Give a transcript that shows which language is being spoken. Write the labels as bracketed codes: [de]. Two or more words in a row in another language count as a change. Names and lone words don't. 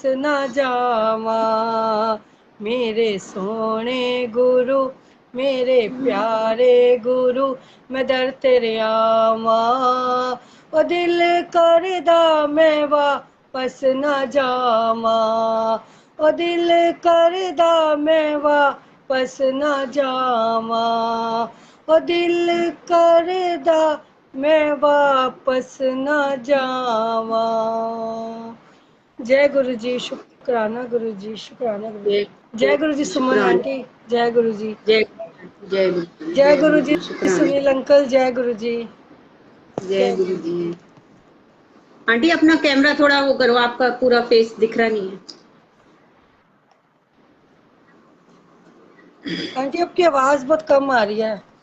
[pa] ਨਾ ਜਾਵਾਂ, ਮੇਰੇ ਸੋਨੇ ਗੁਰੂ ਮੇਰੇ ਪਿਆਰੇ ਗੁਰੂ ਮੈਂ ਦਰ ਤੇਰੇ ਆਵਾਂ, ਓ ਦਿਲ ਕਰਦਾ ਮੈਂ ਵਾਪਸ ਨਾ ਜਾਵਾਂ, ਓ ਦਿਲ ਕਰਦਾ ਮੈਂ ਵਾਪਸ ਨਾ ਜਾਵਾਂ, ਓ ਦਿਲ ਕਰਦਾ ਮੈਂ ਵਾਪਸ ਨਾ ਜਾਵਾਂ। [hi] जय गुरु जी, शुक्राना गुरु जी, शुक्राना गुरु जी। जय गुरु जी सुमन आंटी, जय गुरु जी। जय जय गुरु जी, जय गुरु जी शुक्राना। सुनील अंकल, जय गुरु जी। जय गुरु जी। आंटी अपना कैमरा थोड़ा वो करो, आपका पूरा फेस दिख रहा नहीं है। आंटी आपकी आवाज बहुत कम आ रही है।